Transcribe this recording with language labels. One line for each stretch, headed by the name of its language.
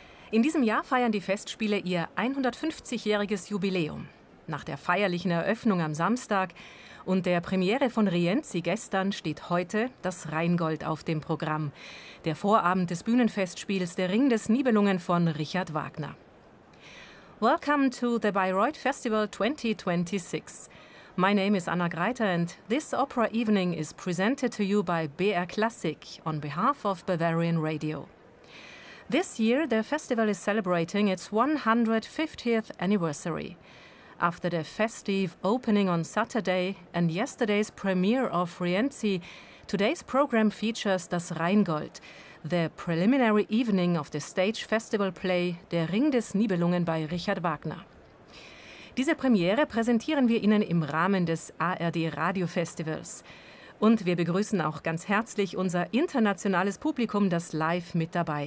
German: In diesem Jahr feiern die Festspiele ihr 150-jähriges Jubiläum. Nach der feierlichen Eröffnung am Samstag und der Premiere von Rienzi gestern steht heute das Rheingold auf dem Programm. Der Vorabend des Bühnenfestspiels Der Ring des Nibelungen von Richard Wagner.
English: Welcome to the Bayreuth Festival 2026. My name is Anna Greiter and this opera evening is presented to you by BR Classic on behalf of Bavarian Radio. This year the festival is celebrating its 150th anniversary. After the festive opening on Saturday and yesterday's premiere of Rienzi, today's program features Das Rheingold, the preliminary evening of the stage festival play Der Ring des Nibelungen by Richard Wagner.
German: Diese Premiere präsentieren wir Ihnen im Rahmen des ARD Radio Festivals. Und wir begrüßen auch ganz herzlich unser internationales Publikum, das live mit dabei